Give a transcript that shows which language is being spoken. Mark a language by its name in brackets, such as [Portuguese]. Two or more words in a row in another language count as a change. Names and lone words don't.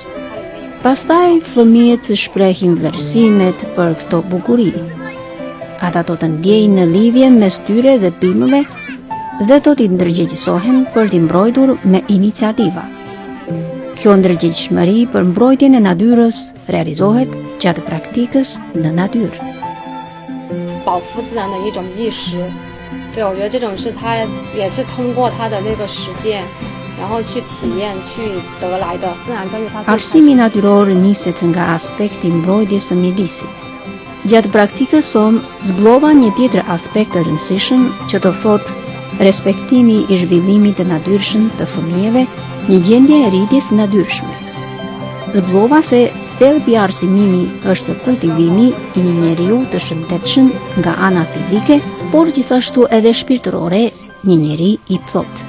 [Albanian] Pastaj fëmijët shprehin vlerësimet për këto bukuri. Ata do të ndjejnë në lidhje mes tyre dhe pimëve dhe do t'i ndërgjegjësohen për t'i mbrojtur me iniciativa. Kjo ndërgjegjshmëri për mbrojtjen e natyrës realizohet gjatë praktikës në natyrë. [Chinese] 保护自然的一种意识，对，我觉得这种是他也是通过他的那个实践，然后去体验去得来的。自然教育它 [Albanian] Arsimi natyror niset nga aspekti i mbrojtjes së mjedisit. Gjatë praktikës son zblova një tjetër aspekt të rëndësishëm që do thotë respektimi i zhvillimit të natyrshëm të fëmijëve, një gjendje e rritjes natyrshme. Zblova se thelbi i arsimimi është kultivimi i një njeriu të shëndetshëm nga ana fizike, por gjithashtu edhe shpirtërore, një njeri i plotë.